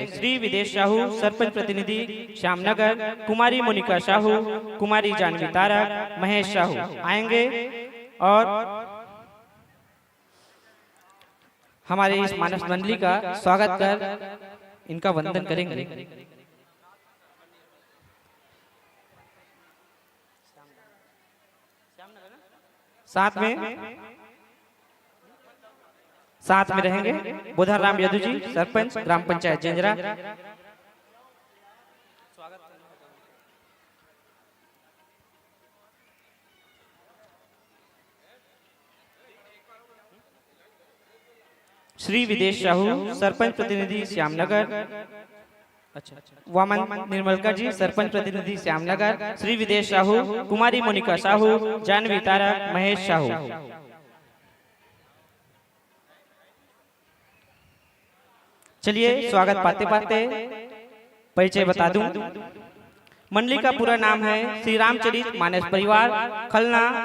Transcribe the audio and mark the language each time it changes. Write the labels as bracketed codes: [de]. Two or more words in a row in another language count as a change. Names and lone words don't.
[hi] श्री विदेश साहू, सरपंच प्रतिनिधि श्यामनगर, कुमारी मोनिका साहू, कुमारी जानवी तारक, महेश साहू आएंगे और हमारे इस मानस मंडली का स्वागत कर इनका वंदन करेंगे। साथ में रहेंगे बुधन राम यदु जी, सरपंच ग्राम पंचायत जेंजरा। श्री विदेश साहू, सरपंच प्रतिनिधि श्यामनगर, वामन निर्मलकर जी, सरपंच प्रतिनिधि श्यामनगर, श्री विदेश साहू, कुमारी मोनिका साहू, जानवी तारक, महेश साहू। चलिए स्वागत पाते पाते परिचय बता दूं। मंडली का पूरा नाम है श्री रामचरित मानस परिवार खलना।